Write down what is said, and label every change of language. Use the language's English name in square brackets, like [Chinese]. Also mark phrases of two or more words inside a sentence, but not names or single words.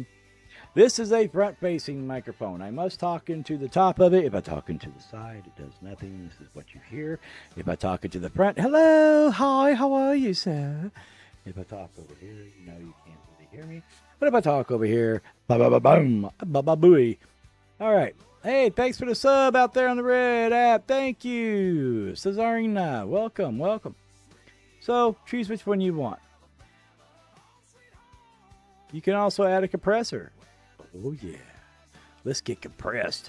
[English] This is a front-facing microphone. I must talk into the top of it. If I talk into the side, it does nothing. This is what you hear. If I talk into the front, hello, hi, how are you, sir? If I talk over here, you know you can't really hear me. But if I talk over here, ba-ba-ba-boom, ba-ba-booey. All right. Hey, thanks for the sub out there on the red app. Thank you. Cesarina, welcome, welcome. So, choose which one you want. You can also add a compressor. Oh, yeah. Let's get compressed.